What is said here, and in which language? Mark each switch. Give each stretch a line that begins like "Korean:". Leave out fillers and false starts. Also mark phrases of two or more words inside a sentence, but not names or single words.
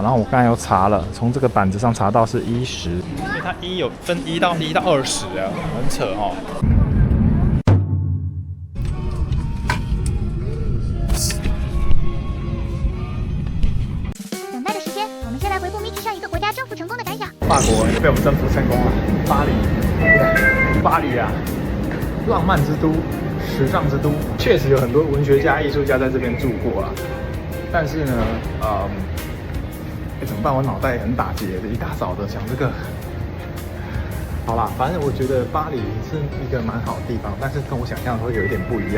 Chinese: 然後我剛才又查了，從這個板子上查到是10，因為它1有分1到20啊，很扯哦。法國也被我們征服成功了，巴黎，巴黎啊，浪漫之都，時尚之都，確實有很多文學家、藝術家在這邊住過了。但是呢，怎麼辦？我腦袋很打結的，一大早的想這個。好啦，反正我覺得巴黎是一個蠻好的地方，但是跟我想象的會有一點不一樣。